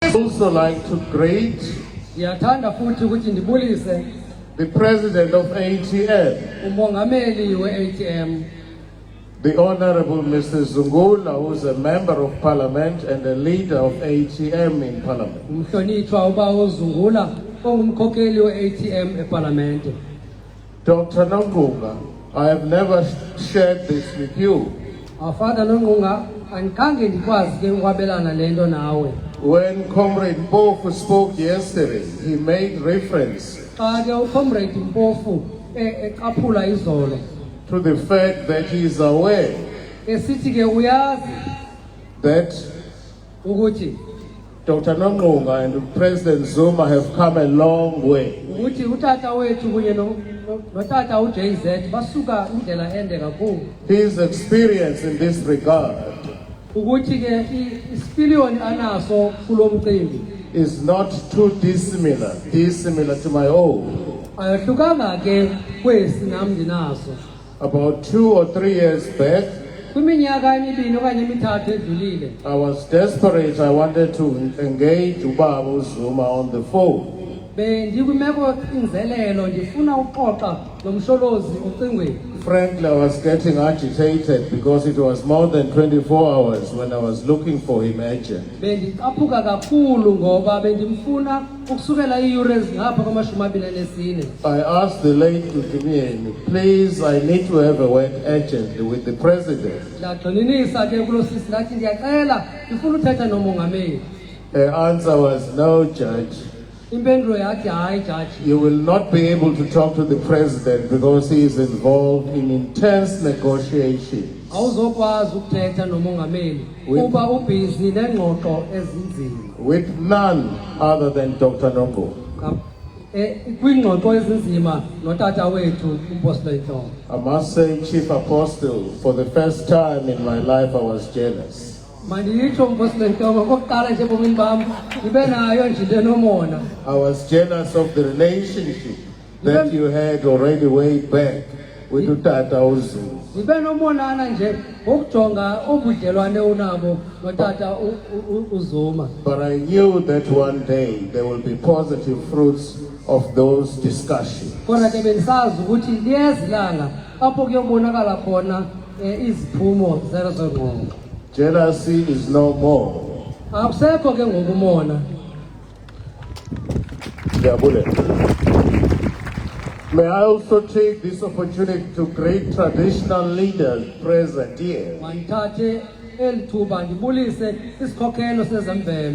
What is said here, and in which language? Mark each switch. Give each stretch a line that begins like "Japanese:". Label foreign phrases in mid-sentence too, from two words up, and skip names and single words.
English: also like to greet
Xhosa: Ngiyathanda futhi ukuthi ndibulise
English: the president of ATM,
Xhosa: umongameli we-ATM,
English: the Honorable Mr. Zungula, who is a member of parliament and a leader of ATM in parliament.
Xhosa: umhlonitshwa ubawo uZungula ongumkhokheli we-ATM eParlamente.
English: Dr. Nongunga, I have never shared this with you.
Xhosa: Father Nongunga, andikhange ndikwazi ke ukwabelana lento nawe.
English: When Comrade Mpofu spoke yesterday, he made reference
Xhosa: Xa ke uComrade Mpofu eqaphula izolo
English: to the fact that he is aware
Xhosa: esithi ke uyazi
English: that
Xhosa: ukuthi
English: Dr. Nongunga and President Zuma have come a long way.
Xhosa: ukuthi utata wethu kunye notata uJZ basuka indlela ende kakhulu.
English: His experience in this regard
Xhosa: Ukuthi ke isipiliyoni anaso kulo mcimbi
English: is not too dissimilar to my own.
Xhosa: ayohlukanga ke kwesi nami ndinaso.
English: About 2 or 3 years back,
Xhosa: Kwiminyaka emibini okanye emithathu edlulile
English: I was desperate. I wanted to engage Ubaba Zuma on the phone.
Xhosa: bendikwimeko inzelelo ndifuna uxoxa nomsholozi ocingweni.
English: Frankly, I was getting agitated because it was more than 24 hours when I was looking for him urgent.
Xhosa: Bendicaphuka kakhulu ngoba bendimfuna ukusukela iiyure ezingapha kwama-24.
English: I asked the late Dudimieni, please, I need to have a word urgently with the president.
Xhosa: Ndagxininisa ke kulo sisi ndathi ndiyacela ndifuna uthetha nomongameli.
English: The answer was, no, Judge.
Xhosa: Impendulo yathi hayi jaji,
English: You will not be able to talk to the president because he is involved in intense negotiations
Xhosa: awuzokwazi ukuthetha nomongameli kuba ubhizi neengxoxo ezinzima
English: with none other than Dr. Nongo.
Xhosa: kwiingxoxo ezinzima notata wethu uMpostile Ntonga.
English: I must say, Chief Apostle, for the first time in my life I was jealous.
Xhosa: Mandiyitsho uMpostile Ntonga kokuqala nje ebomini bam ndibe nayo nje into enomona.
English: I was jealous of the relationship that you had already way back with Utata Uzulu.
Xhosa: Ndibe nomonana nje ngokujonga obudlelwane unabo notata uZuma.
English: But I knew that one day there will be positive fruits of those discussions.
Xhosa: Kodwa ke bendisazi ukuthi liyezilanga apho kuyobonakala khona iziphumo zezo ngqondo.
English: Jealousy is no more.
Xhosa: Akusekho ke ngokumona.
English: May I also take this opportunity to greet traditional leaders present here.
Xhosa: Mandithathe elithuba ndibulise isikhokhelo sezemvelo.